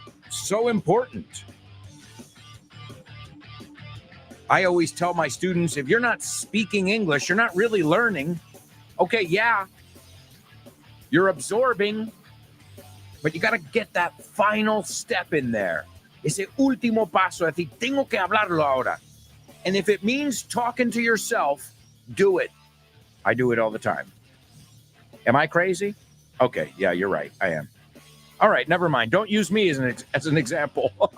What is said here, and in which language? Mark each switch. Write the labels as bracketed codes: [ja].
[en] So important. I always tell my students, if you're not speaking English, you're not really learning. Okay, yeah, you're absorbing, but you got to get that final step in there. [es] Ese último paso, decir, tengo que hablarlo ahora. [en] And if it means talking to yourself, do it. I do it all the time. Am I crazy? Okay, yeah, you're right. I am. All right, never mind. Don't use me as an example.